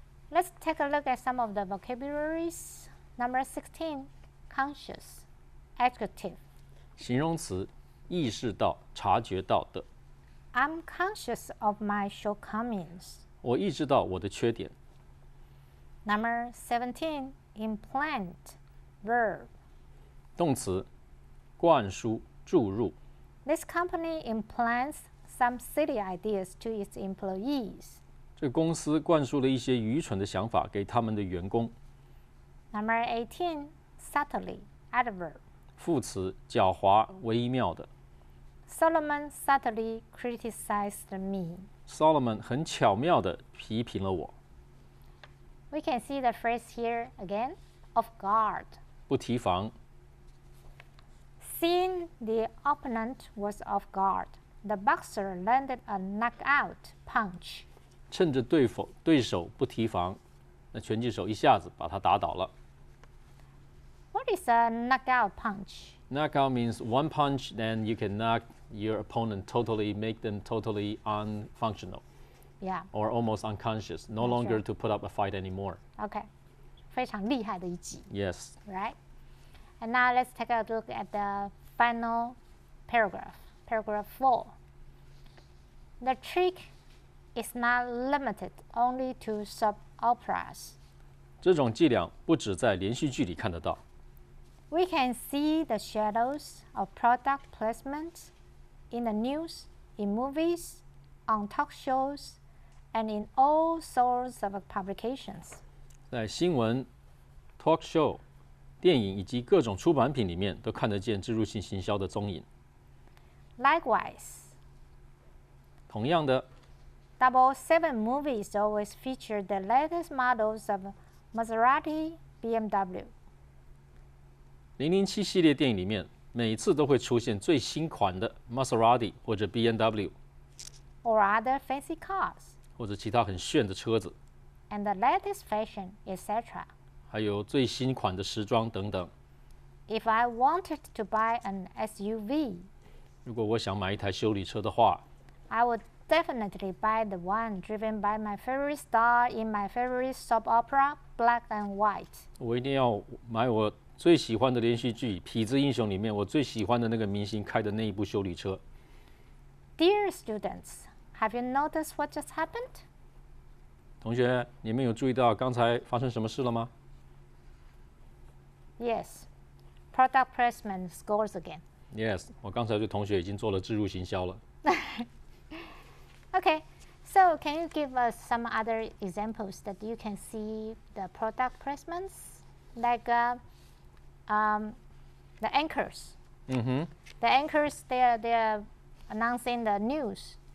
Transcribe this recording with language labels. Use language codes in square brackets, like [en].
[en] Let's take a look at some of the vocabularies. Number 16, conscious, adjective. [zh] 形容词，意识到、察觉到的。 [en] I'm conscious of my shortcomings. [zh] 我意识到我的缺点。 [en] Number 17, implant, verb. [zh] 动词，灌输、注入。 [en] This company implants some silly ideas to its employees. [zh] 这个公司灌输了一些愚蠢的想法给他们的员工。 [en] Number 18, subtly, adverb. [zh] 副词，狡猾、微妙的。 [en] Solomon subtly criticized me. [zh] Solomon 很巧妙地批评了我。 [en] We can see the phrase here again, off guard. [zh] 不提防。 [en] Seeing the opponent was off guard, the boxer landed a knockout punch. [zh] 趁着对手不提防，那拳击手一下子把他打倒了。 [en] What is a knockout punch? Knockout means one punch, then you can knock your opponent totally, make them totally unfunctional Yeah, or almost unconscious, no That's longer right. to put up a fight anymore. okay. [zh] 非常厉害的一击 [en] Yes. right? And now let's take a look at the final paragraph, paragraph 4. The trick is not limited only to soap operas. [zh] 这种伎俩不只在连续剧里看得到， [en] We can see the shadows of product placement in the news, in movies, on talk shows, and in all sorts of publications. [zh] 在新闻、talk show、电影以及各种出版品里面都看得见植入性行销的踪影。 [en] Likewise, [zh] 同样的， [en] 007 movies always feature the latest models of Maserati, BMW. [zh] 007系列电影里面每次都会出现最新款的 Maserati 或者 BMW [en] or other fancy cars, [zh] 或者其他很炫的车子， [en] and the latest fashion, etc. [zh] 还有最新款的时装等等。 [en] If I wanted to buy an SUV, [zh] 如果我想买一台修理车的话， [en] I would definitely buy the one driven by my favorite star in my favorite soap opera, Black and White. [zh] 我一定要买我最喜欢的连续剧《痞子英雄》里面我最喜欢的那个明星开的那一部修理车。 [en] Dear students, have you noticed what just happened? [zh] 同学，你们有注意到刚才发生什么事了吗？ [en] Yes, product placement scores again. Yes， [zh] 我刚才对同学已经做了置入行销了。 [en] Okay, so can you give us some other examples that you can see the product placements? Like the anchors. Mm-hmm. The anchors, they're announcing the news.